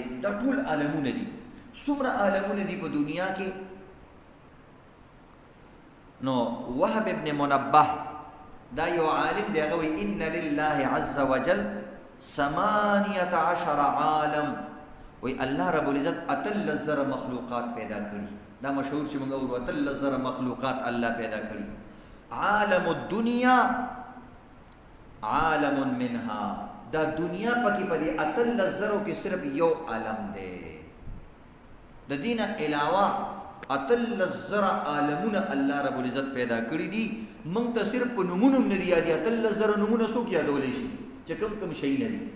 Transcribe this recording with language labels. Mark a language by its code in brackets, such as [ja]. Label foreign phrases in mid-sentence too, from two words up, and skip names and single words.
[ps] دا ټول عالمونه دي. څومره عالمونه دي په دنیا کې. نو وهب ابن منبه دا یو عالم دی، هغه وی [ar] ان لله عز وجل [ps] 18 عالم. وی الله رب العزت اتل زر مخلوقات پیدا کړي. دا مشهور چې موږ ورو اتل زر مخلوقات الله پیدا کړي. [ar] عالم الدنيا عالم منها، [ps] دا دنیا پکې پدې اتل زرو کې صرف یو عالم دی. د دینه علاوه اتل زر عالمونه الله رب العزت پیدا کړي دي. موږ ته صرف په نمونه نه دي یادي، اتل زر نمونه څوک یادولې شي چې کوم شي نه دي.